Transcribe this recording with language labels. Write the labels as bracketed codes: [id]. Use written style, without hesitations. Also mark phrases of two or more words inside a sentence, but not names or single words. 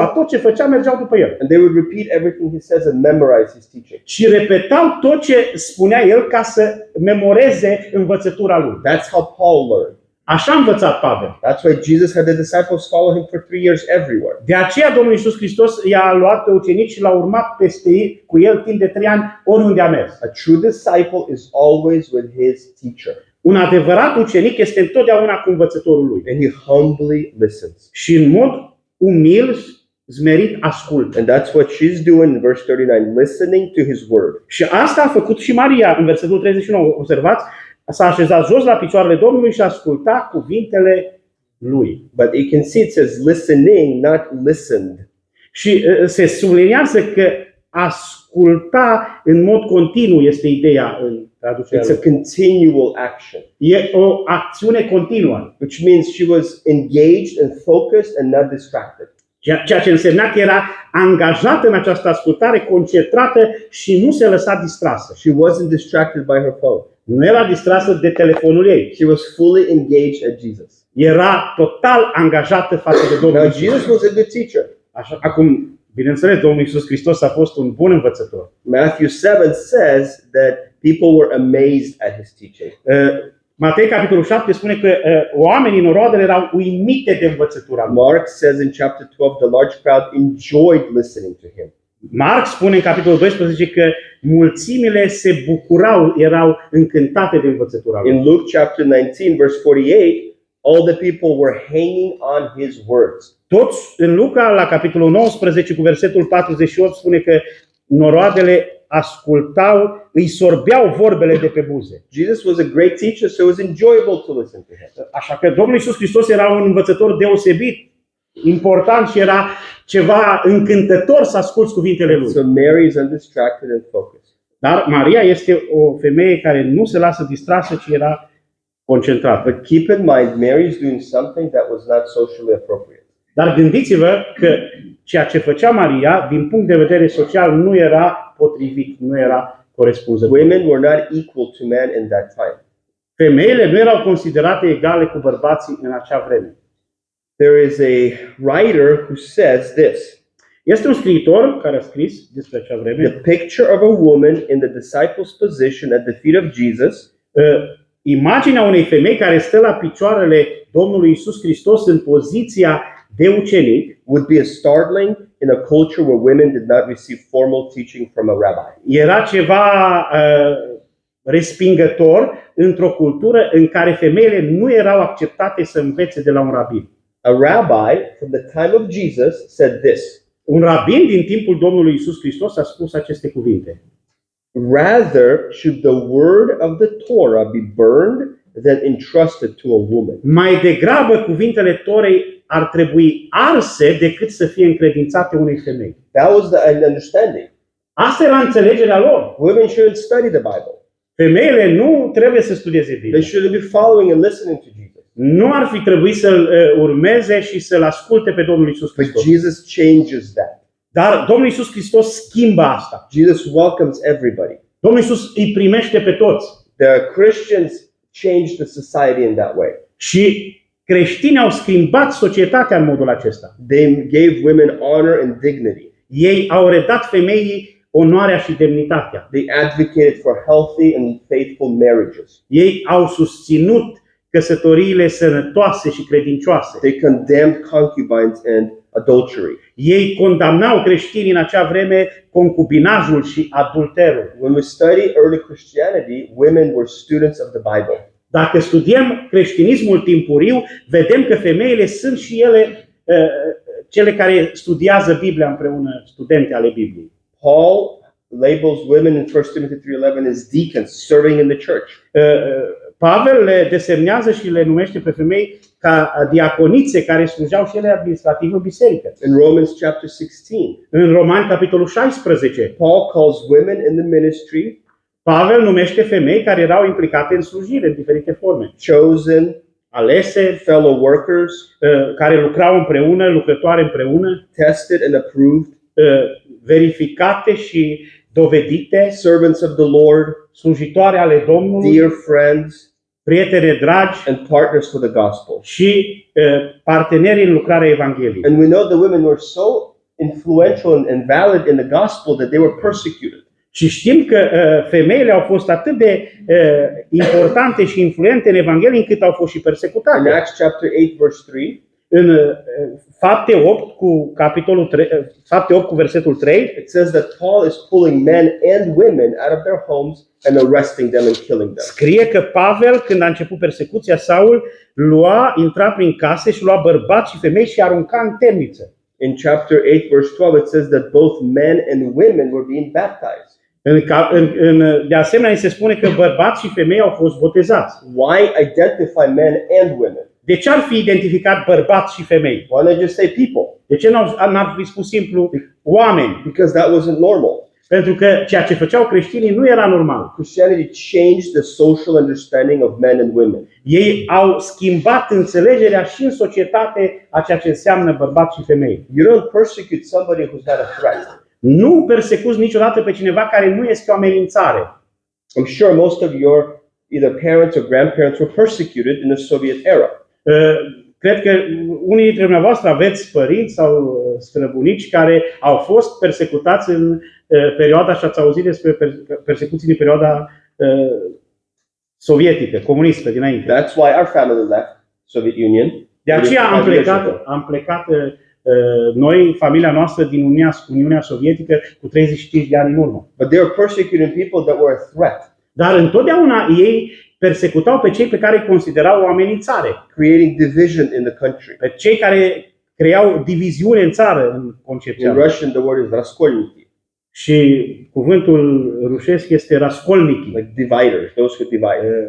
[ro] Tot ce făcea mergeau după el. [en] And they would repeat everything he says and memorize his teaching. [ro] Și repetau tot ce spunea el ca să memoreze învățătura lui. [en] That's how Paul learned. [ro] Așa a învățat Pavel. [en] That's why Jesus had the disciples follow him for 3 years everywhere. [ro] De aceea Domnul Iisus Hristos i-a luat pe ucenici și l-a urmat peste ei cu el timp de 3 ani oriunde a mers. [en] A true disciple is always with his teacher, [ro] Un adevărat ucenic este întotdeauna cu învățătorul lui. [en] and he humbly listens. [ro] Și în mod umil, zmerit, ascultă. [en] And that's what she's doing in verse 39, listening to his word. [ro] Și asta a făcut și Maria în versetul 39. Observați, s-a așezat jos la picioarele Domnului și asculta cuvintele lui. [en] But you can see it says listening, not listened. [ro] Și se subliniază că asculta în mod continuu este ideea în traducerea [en] It's a [ro] lui. [en] continual action, [ro] E o acțiune continuă. [en] which means she was engaged and focused and not distracted. [ro] Ceea ce însemna că era angajată în această ascultare, concentrată și nu se lăsa distrasă. [en] She wasn't distracted by her phone. [ro] Nu era distrasă de telefonul ei. [en] She was fully engaged at Jesus. [ro] Era total angajată față de Domnul [en] Now, [ro] Iisus. [en] Jesus was a good teacher. [ro] Așa, acum, bineînțeles, Domnul Iisus Hristos a fost un bun învățător. [en] Matthew 7 says that people were amazed at his teaching. [ro] Matei, capitolul 7, spune că oamenii, noroadele, erau uimite de învățătura lui. [en] Mark says in chapter 12, the large crowd enjoyed listening to him. [ro] Marc spune în capitolul 12 că mulțimile se bucurau, erau încântate de învățătura lui. [en] In Luke chapter 19, verse 48, all the people were hanging on his words. [ro] Toți în Luca, la capitolul 19, cu versetul 48, spune că noroadele ascultau, îi sorbeau vorbele de pe buze. [en] Jesus was a great teacher, so it was enjoyable to listen to him. [ro] Așa că Domnul Iisus Hristos era un învățător deosebit, important și era ceva încântător să asculți cuvintele lui. [en] So Mary is undistracted and focused. [ro] Dar Maria este o femeie care nu se lasă distrasă, ci era concentrată. [en] But keep in mind, Mary is doing something that was not socially appropriate. [ro] Dar gândiți-vă că ceea ce făcea Maria, din punct de vedere social, nu era potrivit, nu era corespunzător. [en] Women were not equal to men in that time. [ro] Femeile nu erau considerate egale cu bărbații în acea vreme. [en] There is a writer who says this: [ro] Este un scriitor care a scris despre acea vreme. [en] the picture of a woman in the disciples' position at the feet of Jesus [ro] Imaginea unei femei care stă la picioarele Domnului Iisus Hristos în poziția de ucenic [en] would be a startling in a culture where women did not receive formal teaching from a rabbi. [ro] era ceva respingător într-o cultură în care femeile nu erau acceptate să învețe de la un rabin. [en] A rabbi from the time of Jesus said this: [ro] Un rabin din timpul Domnului Iisus Hristos a spus aceste cuvinte. [en] rather should the word of the Torah be burned than entrusted to a woman. [ro] Mai degrabă cuvintele Torei ar trebui arse decât să fie încredințate unei femei. [en] That was the understanding. [ro] Asta era înțelegerea lor. [en] Women shouldn't study the Bible. [ro] Femeile nu trebuie să studieze [en] They [ro] Biblia. [en] shouldn't be following and listening to Jesus. [ro] Nu ar fi trebuit să-L urmeze și să-L asculte pe Domnul Iisus [en] But [ro] Hristos. [en] Jesus changes that. [ro] Dar Domnul Iisus Hristos schimbă asta. [en] Jesus welcomes everybody. [ro] Domnul Iisus îi primește pe toți. [en] The Christians changed the society in that way. [ro] Și creștinii au schimbat societatea în modul acesta. [en] They gave women honor and dignity. [ro] Ei au redat femeii onoarea și demnitatea. [en] They advocated for healthy and faithful marriages. [ro] Ei au susținut căsătoriile sănătoase și credincioase. [en] They condemned concubines and adultery. [ro] Ei condamnau creștinii în acea vreme concubinajul și adulterul. [en] When we study early Christianity, women were students of the Bible. [ro] Dacă studiem creștinismul timpuriu, vedem că femeile sunt și ele cele care studiază Biblia împreună, studente ale Bibliei. [en] Paul labels women in 1 Timothy 3:11 as deacons serving in the church. [ro] Pavel le desemnează și le numește pe femei ca diaconițe care slujeau și ele administrativ în biserică. [en] In Romans chapter 16, [ro] În Romani, capitolul 16, [en] Paul calls women in the ministry [ro] Pavel numește femei care erau implicate în slujire în diferite forme. [en] chosen, [ro] Alese, [en] fellow workers, [ro] care lucrau împreună, lucrătoare împreună, [en] tested and approved, [ro] verificate și dovedite, [en] servants of the Lord, [ro] slujitoare ale Domnului, [en] dear friends, [ro] prietene dragi [en] and partners for the gospel. [ro] și parteneri în lucrarea Evangheliei. [en] And we know the women were so influential and valid in the gospel that they were persecuted. [ro] Și știm că femeile au fost atât de importante și influente în Evanghelie încât au fost și [en] In [ro] persecutate. [en] Acts chapter 8 verse 3, [ro] În Fapte 8 cu capitolul 3, Fapte 8 cu versetul 3, [en] it says that Paul is pulling men and women out of their homes and arresting them and killing them. [ro] scrie că Pavel, când a început persecuția, Saul intra prin case și lua bărbați și femei și arunca în temniță. [en] In chapter 8 verse 12 it says that both men and women were being baptized. [ro] De asemenea, se spune că bărbați și femei au fost botezați. [en] Why identify men and women? [ro] De ce ar fi identificat bărbați și femei? [en] Why not just say people? [ro] De ce n-ar fi spus simplu oameni? [en] Because that wasn't normal. [ro] Pentru că ceea ce făceau creștinii nu era normal. [en] Christianity changed the social understanding of men and women. [ro] Ei au schimbat înțelegerea și în societate a ceea ce înseamnă bărbați și femei. [en] You don't persecute somebody who's not a threat. [ro] Nu persecuți niciodată pe cineva care nu este o amenințare. [en] I'm sure most of your either parents or grandparents were persecuted in the Soviet era. [ro] Cred că unii dintre dumneavoastră aveți părinți sau străbunici care au fost persecutați în perioada, și ați auzit despre persecuții din perioada sovietică, comunistă dinainte. [en] That's why our family left Soviet Union. [ro] De aceea [en] 5 years ago. [ro] am plecat noi, familia noastră, din Uniunea Sovietică cu 35 de ani în urmă. [en] But they were persecuting people that were a threat, [ro] Dar întotdeauna ei persecutau pe cei pe care îi considerau o amenințare, [en] creating division in the country. [ro] pe cei care creau diviziune în țară, în concepția [en] In [ro] lor. [en] Russian, the word is raskolniki, [ro] Și cuvântul rușesc este raskolniki, [en] like dividers, those who divide.